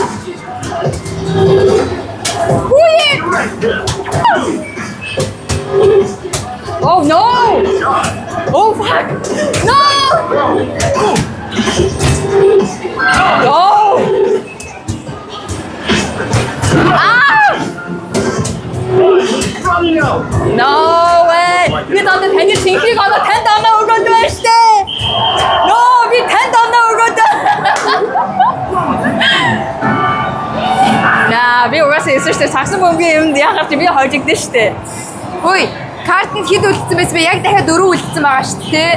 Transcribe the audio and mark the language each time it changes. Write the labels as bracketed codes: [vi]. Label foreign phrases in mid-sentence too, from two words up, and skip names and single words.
[en] Oh no! Oh fuck! No! No! Ah! No way! [mn] Би танд таны цэнхийг оноо танд оноо өгөөд байна штэ. No, би танд оноо өгөөд. Наа, би угаасаа эсвэл штэ сагсан бөмбөгийн юмд яхаар чи би хожигдсон штэ. Хөөе, картанд хэд үлдсэн байсан бэ? Яг дахиад 4 үлдсэн байгаа шүү дээ.